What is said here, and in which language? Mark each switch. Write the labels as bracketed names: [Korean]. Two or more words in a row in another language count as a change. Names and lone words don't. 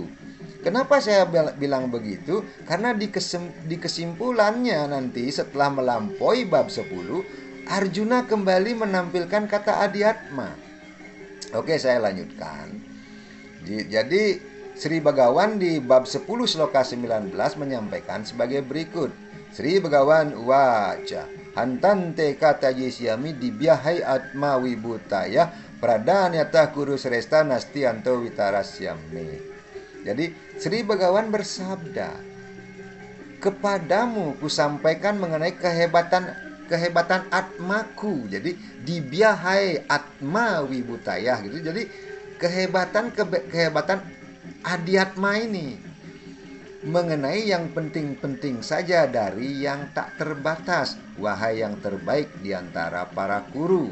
[Indonesian] Kenapa saya bilang begitu? Karena di kesimpulannya nanti setelah melampaui bab 10, Arjuna kembali menampilkan kata Adhyatma. Oke, saya lanjutkan. Jadi Sri Begawan di bab 10 sloka 19 menyampaikan sebagai berikut. [Sanskrit] श्री भगवान् उवाच हन्त ते कथयिष्यामि दिव्या ह्यात्म विभूतयः प्राधान्यतः कुरु श्रेष्ठ नास्त्यन्तो विस्तरस्य मे. [Indonesian] Jadi Sri Begawan bersabda, kepadamu kusampaikan mengenai kehebatan atmaku. Jadi [Sanskrit] दिव्या ह्यात्म विभूतयः [Indonesian] gitu. Jadi kehebatan adhyatma ini mengenai yang penting-penting saja dari yang tak terbatas, wahai yang terbaik di antara para guru.